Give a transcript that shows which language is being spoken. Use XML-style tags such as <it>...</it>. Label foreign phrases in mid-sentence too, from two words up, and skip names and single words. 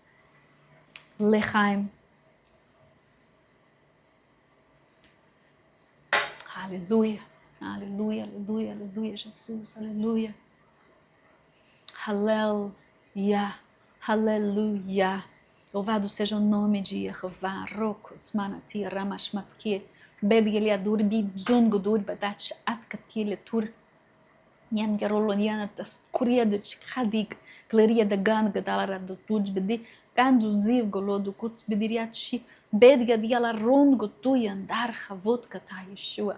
<pt>Lechaim. Aleluia, aleluia, aleluia, aleluia, Jesus, aleluia. Aleluia, aleluia. Louvado seja o nome de Yehová, Roko, Tzmanati, Ramashmatki, Bedgeliadur, Bidzungudur, Badach, Atkatkiletur, Nyangaroloniana, das Kuria de Chikadig, Claria de Ganga, Dalara do Tudbedi, Ganduziv, Golodo, Kuts, Bediriachi, Bedgadiala Rongo, Tuyandar, Havot, Kata Yeshua.</pt>